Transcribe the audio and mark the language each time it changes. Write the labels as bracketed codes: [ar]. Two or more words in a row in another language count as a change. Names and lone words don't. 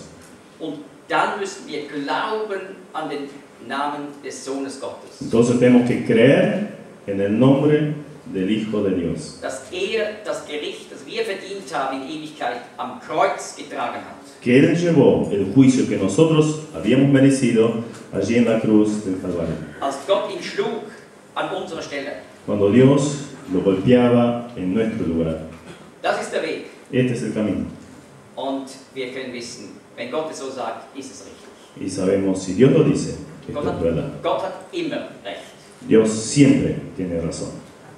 [de] Und dann müssen wir glauben an den Namen des Sohnes Gottes. [es] Entonces tenemos que creer en el nombre del Hijo de Dios. [de] Dass das Gericht, das wir verdient haben in Ewigkeit, am Kreuz getragen hat. [es] Que Él llevó el juicio que nosotros habíamos merecido allí en la cruz del Calvario. [de] Als Gott ihn schlug an unserer Stelle. [es] Cuando Dios lo golpeaba en nuestro lugar. [de] Das ist der Weg. [es] Este es el camino. [de] Und wir können wissen, wenn Gott es so sagt, ist es richtig. [es] Y sabemos, si Dios lo dice, esto es verdad. [de] Gott hat immer recht. [es] Dios siempre tiene razón.